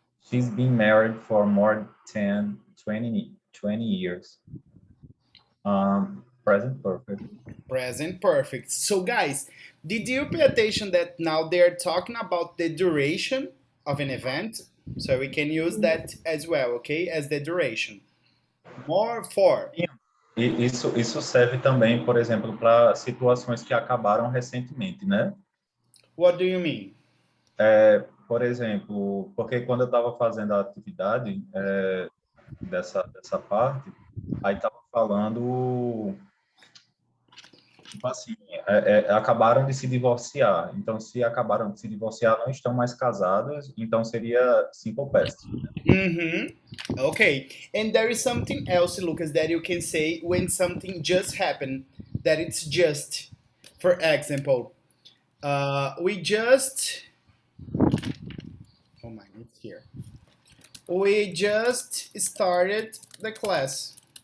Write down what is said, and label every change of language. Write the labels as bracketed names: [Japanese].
[English] She's been married for more than 20 years. Present perfect. Present perfect. So, guys, did you pay attention that now they're talking about the duration of an event? So we can use that as well, okay? As the duration. More for. [Portuguese] E isso serve também, por exemplo, para situações que acabaram recentemente, né? [English] What do you mean? [Portuguese] Por exemplo, porque quando eu estava fazendo a atividade dessa parte, aí estava falando, tipo assim, acabaram de se divorciar. Então, se acabaram de se divorciar, não estão mais casados, então seria simple past. [English] Mm-hmm. Okay. And there is something else, Lucas, that you can say when something just happened, that it's just. For example, we just. Oh my, it's here. We just started the class.